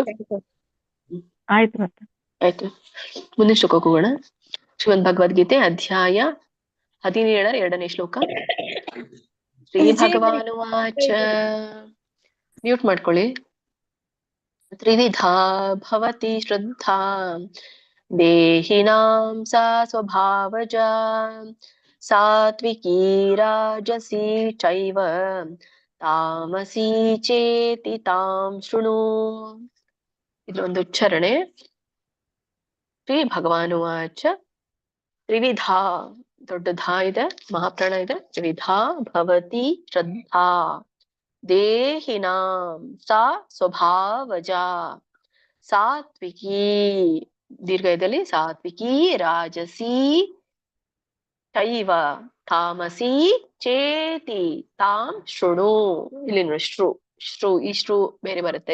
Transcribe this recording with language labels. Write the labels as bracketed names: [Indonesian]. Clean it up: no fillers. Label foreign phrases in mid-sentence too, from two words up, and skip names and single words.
[Kannada] ಆಯ್ತು ಆಯ್ತು, ಮುಂದಿನ ಶ್ಲೋಕಕ್ಕೆ ಹೋಗೋಣ. ಶ್ರೀಮದ್ ಭಗವದ್ಗೀತೆ ಅಧ್ಯಾಯ 17 2ನೇ ಶ್ಲೋಕ. [Sanskrit] ಶ್ರೀ ಭಗವಾನುವಾಚ. [Kannada] ಮ್ಯೂಟ್ ಮಾಡ್ಕೊಳ್ಳಿ. [Sanskrit] ತ್ರಿವಿಧಾ ಭವತಿ ಶ್ರದ್ಧಾ ದೇಹಿನಾಂ ಸಾ ಸ್ವಭಾವಜಾ ಸಾತ್ವಿಕೀ ರಾಜಸೀ ಚೈವ ತಾಮಸೀ ಚೇತಿ ತಾಂ ಶೃಣು. [Kannada] ಇದು ಒಂದು ಉಚ್ಚಾರಣೆ. [Sanskrit] ಶ್ರೀ ಭಗವಾನುವಾಚ ತ್ರಿವಿಧಾ, [Kannada] ದೊಡ್ಡ ಧಾ ಇದೆ, ಮಹಾಪ್ರಾಣ ಇದೆ. [Sanskrit] ತ್ರಿವಿಧಾ ಭವತಿ ಶ್ರದ್ಧಾ ದೇಹಿನಾಂ ಸಾ ಸ್ವಭಾವಜಾ ಸಾತ್ವಿಕೀ, ದೀರ್ಘದಲ್ಲಿ ಸಾತ್ವಿಕೀ ರಾಜಸೀ ಚೈವ ತಾಮಸೀ ಚೇತಿ ತಾಂ ಶೃಣು. [Kannada] ಇಲ್ಲಿ ನೋಡಿ, ಶ್ರು ಈ ಶ್ರು ಬೇರೆ ಬರುತ್ತೆ.